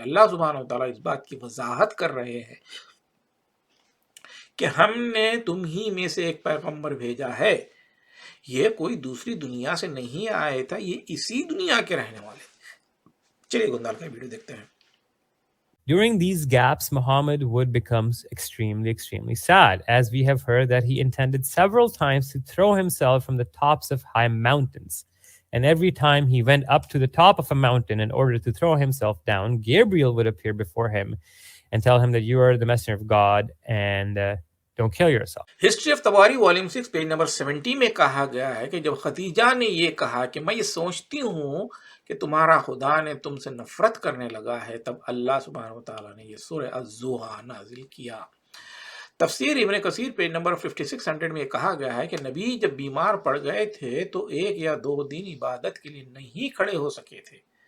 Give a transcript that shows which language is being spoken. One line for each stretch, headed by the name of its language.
Urdu: اللہ سبحانہ و تعالیٰ اس بات کی وضاحت کر رہے ہیں کہ ہم نے تم ہی میں سے ایک پیغمبر بھیجا ہے، یہ کوئی دوسری دنیا سے نہیں آئے تھا، یہ اسی دنیا کے رہنے والے تھے. چلیے گندال کا ویڈیو دیکھتے ہیں.
English: During these gaps, Muhammad would become extremely sad, as we have heard that he intended several times to throw himself from the tops of high mountains. And every time he went up to the top of a mountain in order to throw himself down, Gabriel would appear before him and tell him that you are the messenger of God and don't kill yourself.
Urdu: History of تباری volume 6 page number 70 میں کہا گیا ہے کہ جب خدیجہ نے یہ کہا کہ میں یہ سوچتی ہوں کہ تمہارا خدا نے تم سے نفرت کرنے لگا ہے، تب اللہ سبحانہ و تعالیٰ نے یہ سورہ الضحیٰ نازل کیا. تفسیر ابن کثیر پیج نمبر 5600 میں یہ کہا گیا ہے کہ نبی جب بیمار پڑ گئے تھے تو 1 یا 2 دن عبادت کے لیے نہیں کھڑے ہو سکے تھے.